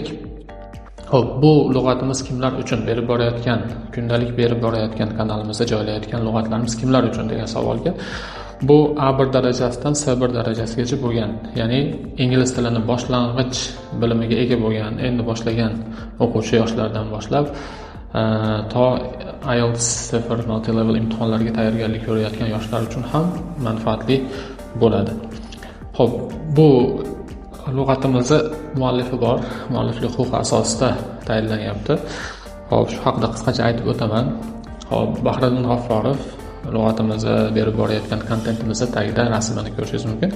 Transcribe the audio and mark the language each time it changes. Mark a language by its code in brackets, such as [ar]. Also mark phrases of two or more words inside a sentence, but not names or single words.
[uz] Xo'p, bu lug'atimiz kimlar uchun berib borayotgan, kundalik berib borayotgan kanalimizda joylayotgan lug'atlarimiz kimlar uchun degan savolga bu A1 darajasidan C1 darajasigacha bo'lgan, ya'ni ingliz tilini boshlang'ich bilimiga ega bo'lgan, endi boshlagan o'quvchi yoshlardan boshlab to IELTS TOEFL multi-level imtihonlariga tayyorgarlik ko'rayotgan yoshlar uchun ham manfaatli bo'ladi. Xo'p, bu lug'atimizni muallifi bor, mualliflik huquqi asosida tayyorlanyapti. Xo'p, shu haqida qisqacha aytib o'taman. Xo'p, Bahriddin G'afforov lug'atimizni berib borayotgan kontentimizda tagida rasmini ko'rishingiz mumkin.